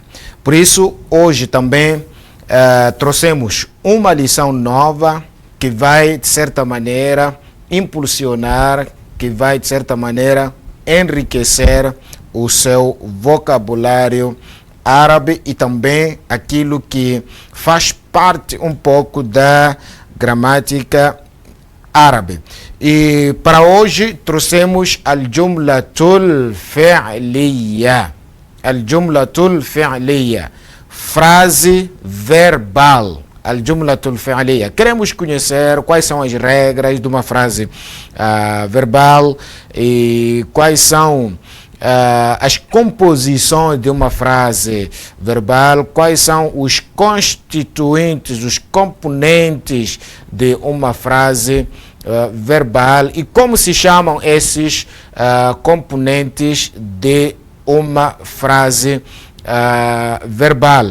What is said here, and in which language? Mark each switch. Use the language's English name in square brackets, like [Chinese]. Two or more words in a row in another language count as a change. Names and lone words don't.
[Portuguese] Por isso, hoje também trouxemos uma lição nova que vai, de certa maneira, impulsionar, que vai, de certa maneira, enriquecer o seu vocabulário árabe e também aquilo que faz parte um pouco da gramática árabe. E para hoje trouxemos [Arabic] الجملة الفعلية. الجملة الفعلية, [Portuguese] frase verbal. [Arabic] الجملة الفعلية. [Portuguese] Queremos conhecer quais são as regras de uma frase verbal e quais são as composições de uma frase verbal, quais são os constituintes, os componentes de uma frase verbal e como se chamam esses componentes de uma frase verbal.